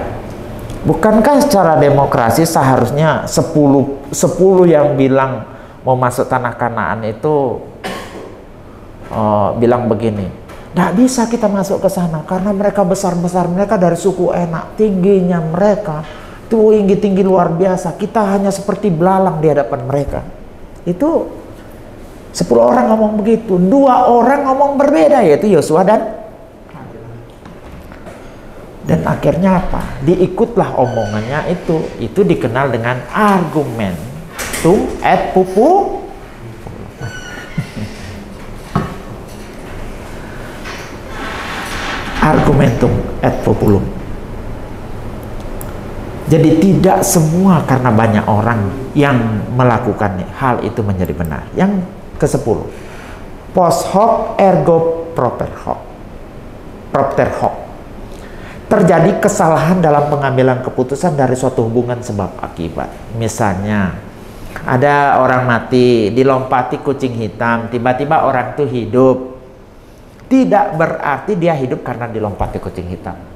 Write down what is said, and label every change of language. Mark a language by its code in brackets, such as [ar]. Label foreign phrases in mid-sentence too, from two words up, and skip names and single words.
[id] Bukankah secara demokrasi seharusnya 10 yang bilang mau masuk tanah Kanaan itu bilang begini, tidak bisa kita masuk ke sana karena mereka besar-besar, mereka dari suku enak, tingginya mereka tinggi luar biasa, kita hanya seperti belalang di hadapan mereka. Itu 10 orang ngomong begitu, 2 orang ngomong berbeda, yaitu Yosua dan akhirnya apa? Diikutlah omongannya itu dikenal dengan [la] argumentum ad populum. Argumentum ad populum. [id] Jadi tidak semua karena banyak orang yang melakukan hal itu menjadi benar. Yang ke-10, [la] post hoc ergo propter hoc. [id] Terjadi kesalahan dalam pengambilan keputusan dari suatu hubungan sebab akibat. Misalnya ada orang mati, dilompati kucing hitam, tiba-tiba orang itu hidup. Tidak berarti dia hidup karena dilompati kucing hitam.